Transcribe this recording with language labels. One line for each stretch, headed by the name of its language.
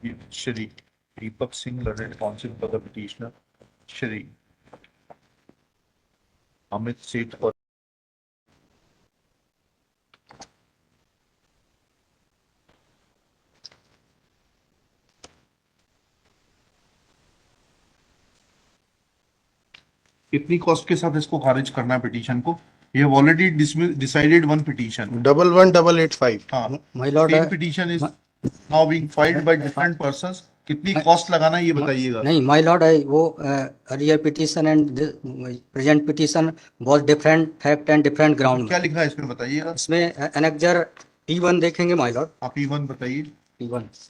English: Shri Deepak Singh, learned counsel for the petitioner.
Hindi: Shri Amit Seth for कितनी cost के साथ इसको खारिज करना है पिटीशन को?
English: ये already decided one petition. 11885.
Hindi: हाँ.
English: My lord, Same petition is now being filed by different persons.
Hindi: कितनी कॉस्ट लगाना है ये बताइएगा.
English: नहीं my lord, वो earlier petition and present petition was different fact and different ground.
Hindi: क्या लिखा है इसमें बताइएगा. इसमें एनेक्जर P1 देखेंगे माय लॉर्ड. आप P1 बताइए.
English: P1